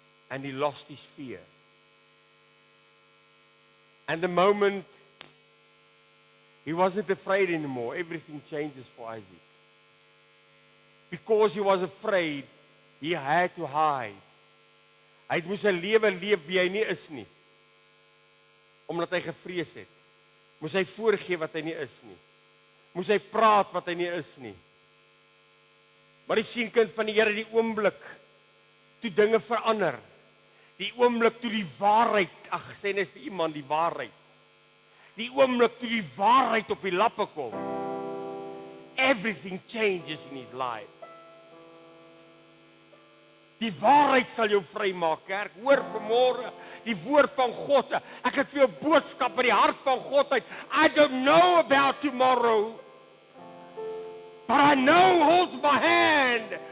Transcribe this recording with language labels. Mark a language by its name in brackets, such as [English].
[English] And he lost his fear. And the moment he wasn't afraid anymore, everything changes for Isaac. Because he was afraid, he had to hide. [Afrikaans] Hy moes 'n lewe leef wie hy nie is nie. Omdat hy gevrees het, moes hy voorgee wat hy nie is nie. moes hy praat wat hy nie is nie. Maar die sien kind van die Here, die oomblik toe dinge verander. Die oomblik toe die waarheid, sê net vir iemand die waarheid. Die oomblik toe die waarheid op die lappe kom. [English] Everything changes in his life. [Afrikaans] Die waarheid sal jou vrymaak, kerk. Hoor vanmôre die woord van God. Ek het vir jou boodskap uit die hart van God uit. [English] I don't know about tomorrow, but I know holds my hand.